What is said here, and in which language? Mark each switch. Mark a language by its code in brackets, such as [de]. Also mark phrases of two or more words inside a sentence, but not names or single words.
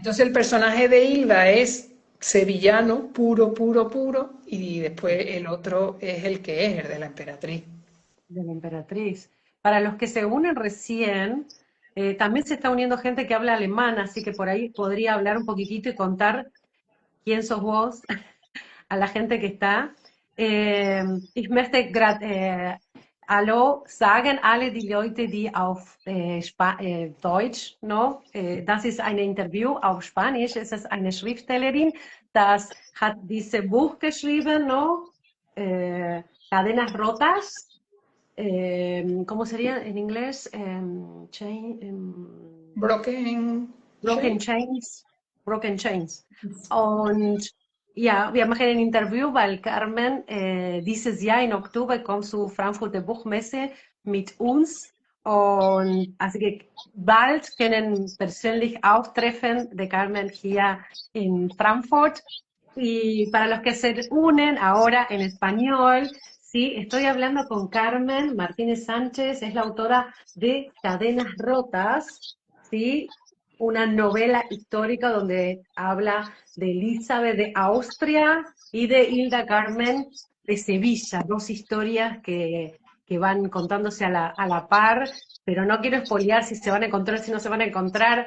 [es] Entonces el personaje de Hilda es sevillano, puro, puro, puro, y después el otro es el que es, el de la emperatriz. De la emperatriz. Para los que se unen recién, también se está uniendo gente que habla alemán, así que por ahí podría hablar un poquitito y contar quién sos vos a la gente que está. [de] Ich möchte gerade Hallo sagen, alle die Leute, die auf Deutsch, no? Das ist ein Interview auf Spanisch. Es ist eine Schriftstellerin, das hat dieses Buch geschrieben, [es] no? Cadenas rotas. ¿Cómo sería en inglés? [en] Broken Broken Shade. Chains. Broken Chains. [de] Und ja, wir machen ein Interview, weil Carmen dieses Jahr im Oktober kommt zur Frankfurter Buchmesse mit uns. Und also bald können persönlich auch treffen de Carmen hier en Frankfurt. [es] Y para los que se unen ahora en español, sí, estoy hablando con Carmen Martínez Sánchez, es la autora de Cadenas Rotas, ¿sí? Una novela histórica donde habla de Elizabeth de Austria y de Hilda Carmen de Sevilla, dos historias que van contándose a la par, pero no quiero espolear si se van a encontrar, si no se van a encontrar.